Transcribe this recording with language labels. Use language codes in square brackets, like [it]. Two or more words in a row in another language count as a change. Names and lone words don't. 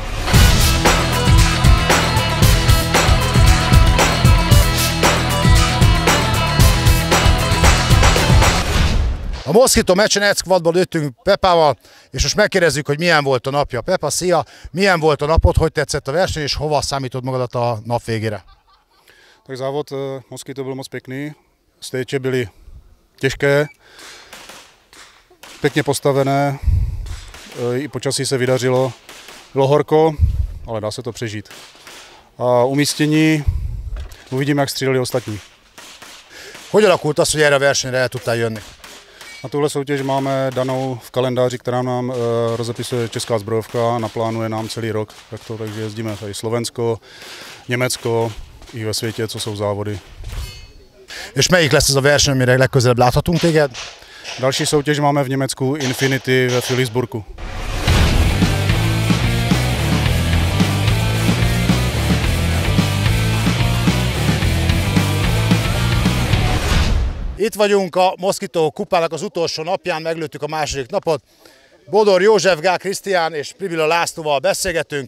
[hu] A Moszkitó meccsen egy squadban lőttünk Pepával, és most megkérdezzük, hogy milyen volt a napja. Pepa, szia! Milyen volt a napod, hogy tetszett a verseny, és hova számítod magadat a nap végére? [cs] Tak závod Moszkitó byl moc pěkný, stage byly těžké, pěkně postavené, i počasí se vydařilo, bylo horko, ale dá se to přežít. A umístění, uvidíme, jak stříleli ostatní. [hu] Hogy alakult az, hogy erre a versenyre el tudtál jönni? [cs] Na tuhle soutěž máme danou v kalendáři, která nám rozepisuje Česká zbrojovka, naplánuje nám celý rok, takže jezdíme tady Slovensko, Německo i ve světě, co jsou závody. [hu] És melyik lesz ez a verseny, amire legközelebb láthatunk téged? [cs] Další soutěž máme v Německu Infinity ve Philipsburgu. [hu] Itt vagyunk a Moszkitó kupának az utolsó napján, meglőttük a második napot. Bodor József, Gál Krisztián és Pribila Lászlóval beszélgetünk.